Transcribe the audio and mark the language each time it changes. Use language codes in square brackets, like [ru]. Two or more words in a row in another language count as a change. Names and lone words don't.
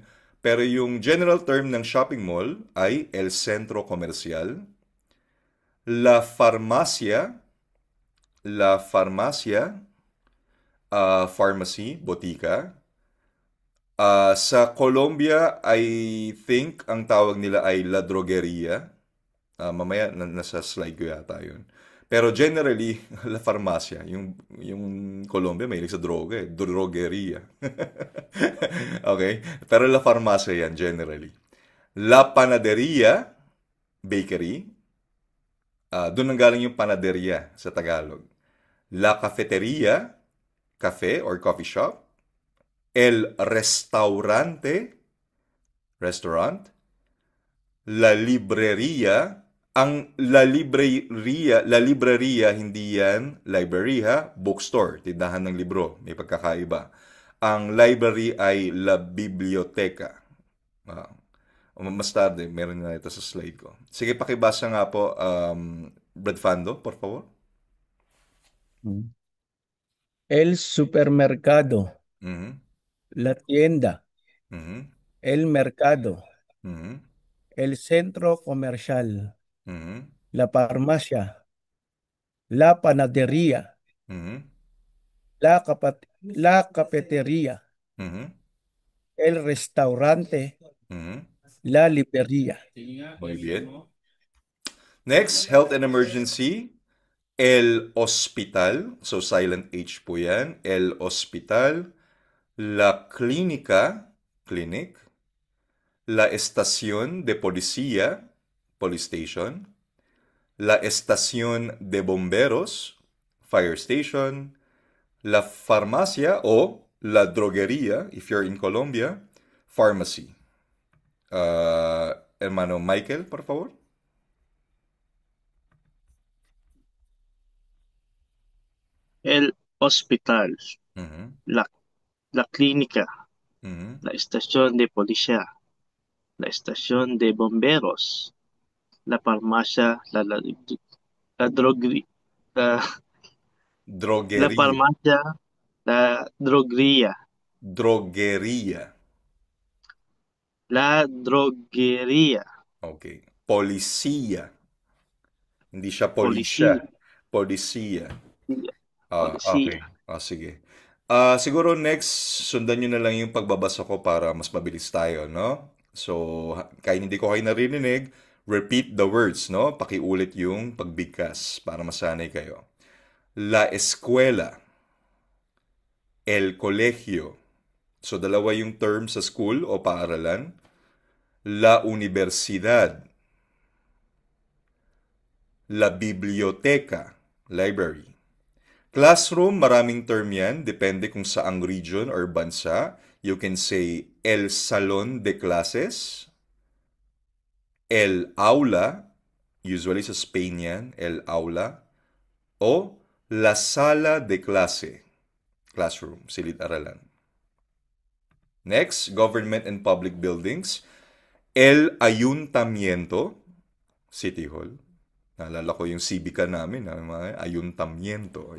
[tl] Pero yung general term ng [en] shopping mall [tl] ay [es] el centro comercial. La farmacia, [en] pharmacy, botika. [tl] Sa Colombia, [en] I think [tl] ang tawag nila ay [es] La Drogueria. [tl] Mamaya, nasa slide ko yata yun. Pero generally, [es] La Farmacia. [tl] Yung Colombia, mahilig sa droga eh. Drogeria. Okay? Pero [es] La Farmacia [tl] yan, generally. [es] La Panaderia, [tl] bakery. Doon ang galing yung panaderia sa Tagalog. [es] La Cafeteria, [en] cafe or coffee shop. [es] El restaurant. La libreria. [tl] Ang [es] la libreria, [tl] hindi yan library ha, bookstore, tindahan ng libro, may pagkakaiba. Ang library ay [es] la biblioteca. Mas tarde, [tl] meron na ito sa slide ko. Sige, pakibasa nga po, Brad Fando, [es] por favor. El supermercado, Mhm. la tienda, Mhm. el mercado, Mhm. el centro comercial, Mhm. la farmacia, la panadería, Mhm. la cafetería, Mhm. el restaurante, Mhm. la librería. Muy bien. [en] Next, health and emergency. [es] El hospital. [tl] So, silent H po yan. [es] El hospital. La clínica. Clinic. La estación de policía. [en] Police station. [es] La estación de bomberos. [en] Fire station. [es] La farmacia o la droguería, [en] if you're in Colombia. Pharmacy. [es] Hermano Michael, por favor. El hospital, Mhm. la clínica, Mhm. la estación de policía, la estación de bomberos, la farmacia, la droguería, la Droguería. farmacia, la droguería, Droguería. la droguería, Okay. Policía. [tl] Hindi siya [es] policía, polisya. Policía. policía. [tl] Okay. Sige. Siguro next, sundan nyo na lang yung pagbabasa ko para mas mabilis tayo, no? So, kahit hindi ko kayo narinig, [en] repeat the words, no? [tl] Pakiulit yung pagbigkas para masanay kayo. [es] La escuela. El colegio. [tl] So, dalawa yung term sa school o paaralan. [es] La universidad. La biblioteca. [en] Library. [tl] Classroom, maraming term yan. Depende kung saang region or bansa. [en] You can say [es] el salón de clases. El aula. [tl] Usually sa Spain yan. [es] El aula. O la sala de clase. [tl] Classroom, silid-aralan. [en] Next, government and public buildings. [es] El ayuntamiento. [en] City Hall. [tl] Naalala ko yung civica namin, mga ayuntamiento.